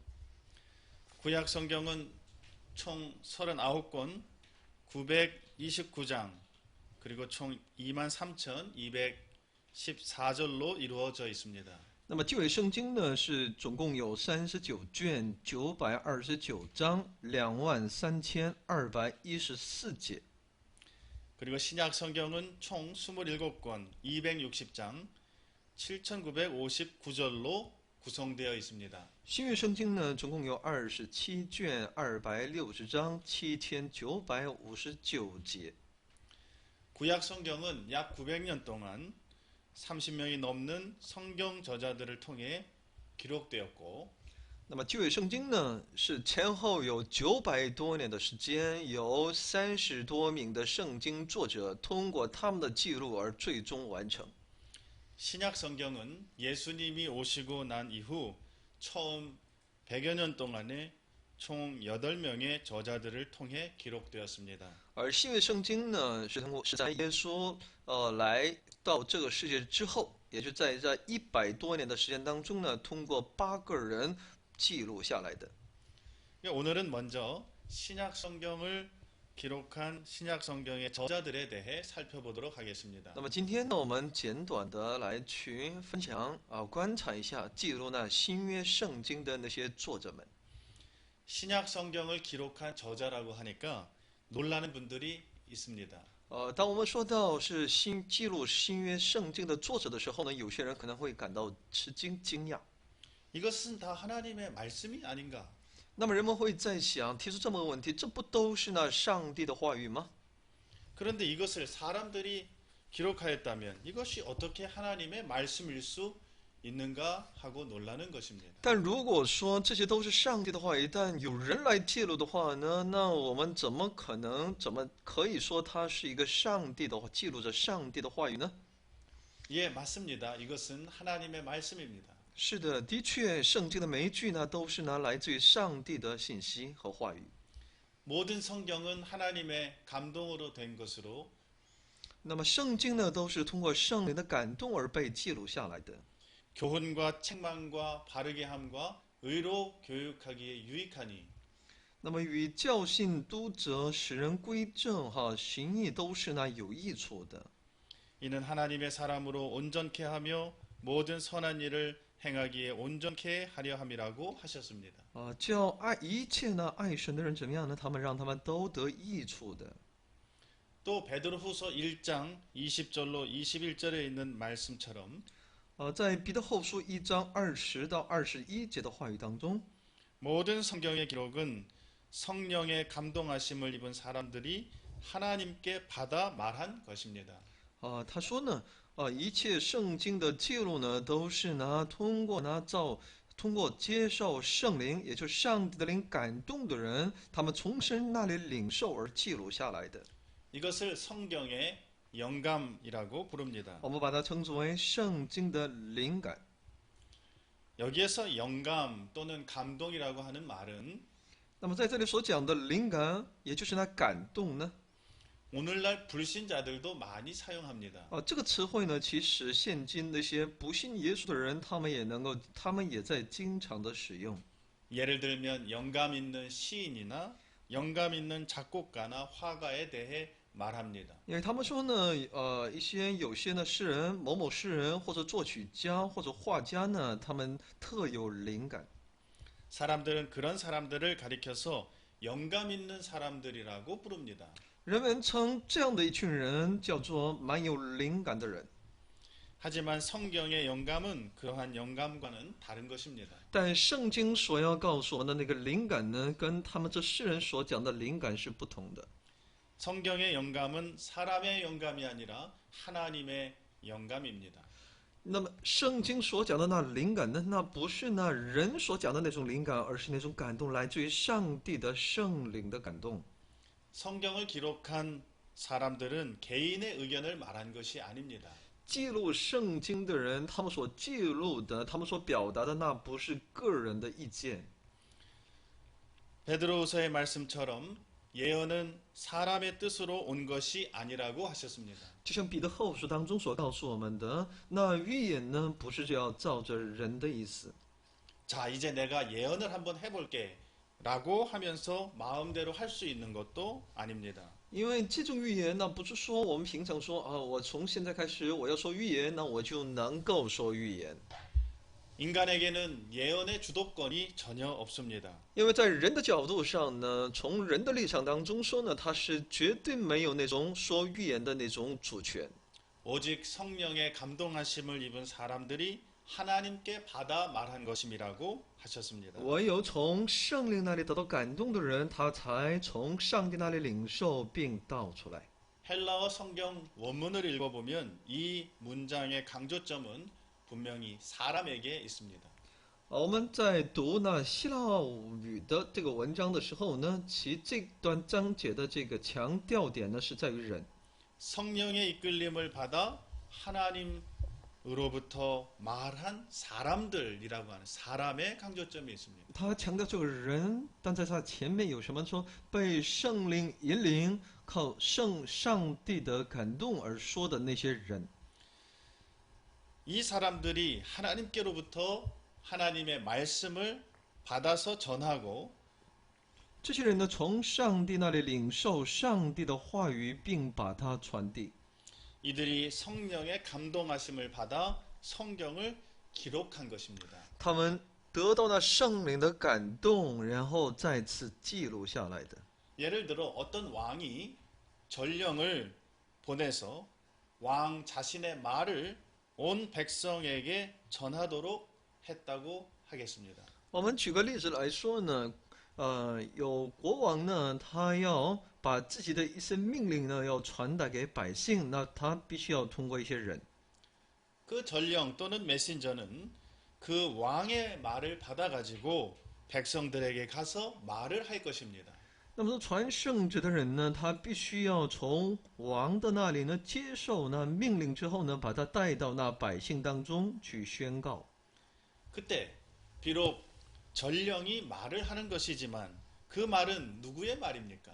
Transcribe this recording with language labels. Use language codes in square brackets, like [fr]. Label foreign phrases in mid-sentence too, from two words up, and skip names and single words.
[ko] 구약 성경은 총 39권, 929장, 그리고 총 23,214절로 이루어져 있습니다. [zh] 那么旧约圣经呢是总共有39卷929章23214节。 [ko] 그리고 신약 성경은 총 27권, 260장, 7,959절로 구성되어 있습니다. [zh] 新约圣经呢总共有27卷260章7959节。 [ko] 구약 성경은 약 900년 동안 30명이 넘는 성경 저자들을 통해 기록되었고 [zh] 那么旧约圣经呢是前后有900多年的时间，由30多名的圣经作者通过他们的记录而最终完成。 [ko] 신약 성경은 예수님이 오시고 난 이후 처음 100여 년 동안에 총 8명의 저자들을 통해 기록되었습니다. [zh] 而新约圣经呢是在耶稣来到这个世界之后，也就在这100多年的时间当中呢，通过8个人记录下来的。 [ko] 오늘은 먼저 신약 성경을 기록한 신약 성경의 저자들에 대해 살펴보도록 하겠습니다. [zh] 那么今天呢，我们简短的来去分享观察一下记录那新约圣经的那些作者们。 [ko] 신약 성경을 기록한 저자라고 하니까 놀라는 분들이 있습니다. [zh] 当我们说到是记录新约圣经的作者的时候呢，有些人可能会感到吃惊、惊讶。 [ko] 이것은 다 하나님의 말씀이 아닌가? [zh] 那么人们会在想，提出这么个问题，这不都是那上帝的话语吗？ [ko] 그런데 이것을 사람들이 기록하였다면 이것이 어떻게 하나님의 말씀일 수 있는가 하고 놀라는 것입니다. [zh] 但如果说这些都是上帝的话语，但有人来记录的话呢，那我们怎么可以说它是一个上帝的记录着上帝的话语呢？ [ko] 예, 맞습니다. 이것은 하나님의 말씀입니다. [zh] 是的，的确，圣经的每一句呢，都是来自于上帝的信息和话语。 [ko] 모든 성경은 하나님의 감동으로 된 것으로 [zh] 那么圣经呢，都是通过圣灵的感动而被记录下来的。 [ko] 교훈과 책망과 바르게 함과 의로 교육하기에 유익하니 [zh] 那么与教训、督责、使人归正、行义都是有益处的。 [ko] 이는 하나님의 사람으로 온전케 하며 모든 선한 일을 행하기에 온전케 하려 함이라고 하셨습니다. [zh] 叫一切呢爱神的人怎么样呢？让他们都得益处的。 [ko] 또 베드로후서 1장 20절로 21절에 있는 말씀처럼 [zh] 在彼得后书1章20到21节的话语当中， [ko] 모든 성경의 기록은 성령의 감동하심을 입은 사람들이 하나님께 받아 말한 것입니다. [zh] 他说呢， 一切圣经的记录呢，都是通过接受圣灵，也就是上帝的灵感动的人，他们从神那里领受而记录下来的。 [ko] 이것을 성경의 영감이라고 부릅니다. [zh] 我们把它称之为圣经的灵感。 [ko] 여기에서 영감 또는 감동이라고 하는 말은 [zh] 那么在这里所讲的灵感，也就是那感动呢， [ko] 오늘날 불신자들도 많이 사용합니다. [zh] 这个词汇呢，其实现今那些不信耶稣的人，他们也在经常的使用。 [ko] 예를 들면 영감 있는 시인이나 영감 있는 작곡가나 화가에 대해 말합니다. [zh] 因为他们说呢，有些呢诗人，某某诗人或者作曲家或者画家呢，他们特有灵感。 [ko] 사람들은 그런 사람들을 가리켜서 영감 있는 사람들이라고 부릅니다. [zh] 人们称这样的一群人叫做蛮有灵感的人。 [ko] 하지만 성경의 영감은 그러한 영감과는 다른 것입니다. [zh] 但圣经所要告诉我们的那个灵感呢，跟他们这世人所讲的灵感是不同的。 [ko] 성경의 영감은 사람의 영감이 아니라 하나님의 영감입니다. [zh] 那么圣经所讲的那灵感呢，那不是那人所讲的那种灵感，而是那种感动来自于上帝的圣灵的感动。 [ko] 성경을 기록한 사람들은 개인의 의견을 말한 것이 아닙니다. [zh] 记录圣经的人，他们所记录的，他们所表达的，那不是个人的意见。 [ko] 베드로후서의 말씀처럼 예언은 사람의 뜻으로 온 것이 아니라고 하셨습니다. [zh] 就像彼得后书当中所告诉我们的，那预言呢，不是就要照着人的意思。 [ko] 자, 이제 내가 예언을 한번 해볼게 라고 하면서 마음대로 할 수 있는 것도 아닙니다. [zh] 因为这种预言，那不是说我们平常说我从现在开始我要说预言，那我就能够说预言。 [ko] 인간에게는 예언의 주도권이 전혀 없습니다. [zh] 因为在人的角度上呢，从人的立场当中说呢，他是绝对没有那种说预言的那种主权。 [ko] 오직 성령의 감동하심을 입은 사람들이 하나님께 받아 말한 것임이라고 하셨습니다. [zh] 唯有从圣灵那里得到感动的人，他才从上帝那里领受并道出来。 [ko] 헬라어 성경 원문을 읽어보면 이 문장의 강조점은 분명히 사람에게 있습니다. [zh] 我们在读那希腊语的这个文章的时候呢，其这段章节的这个强调点呢，是在于人。 [ko] 성령의 이끌림을 받아 하나님으로부터 말한 사람들이라고 하는 사람의 강조점이 있습니다. [zh] 他强调这个人，但在他前面有什么说被圣灵引领，靠上帝的感动而说的那些人。 [ko] 이 사람들이 하나님께로부터 하나님의 말씀을 받아서 전하고 [zh] 这些人呢，从上帝那里领受上帝的话语，并把它传递。 [ko] 이들이 성령의 감동하심을 받아 성경을 기록한 것입니다. [zh] 他们得到那圣灵的感动，然后再次记录下来的。 [ko] 예를 들어 어떤 왕이 전령을 보내서 왕 자신의 말을 온 백성에게 전하도록 했다고 하겠습니다. [zh] 我们举个例子来说呢，有国王呢，他要把自己的一些命令呢，要传达给百姓，那他必须要通过一些人。 [ko] 그 전령 또는 메신저는 그 왕의 말을 받아가지고 백성들에게 가서 말을 할 것입니다. [zh] 那么说传圣旨的人呢，他必须要从王的那里呢接受那命令之后呢，把他带到那百姓当中去宣告。 [ko] 그때 비록 전령이 말을 하는 것이지만 그 말은 누구의 말입니까?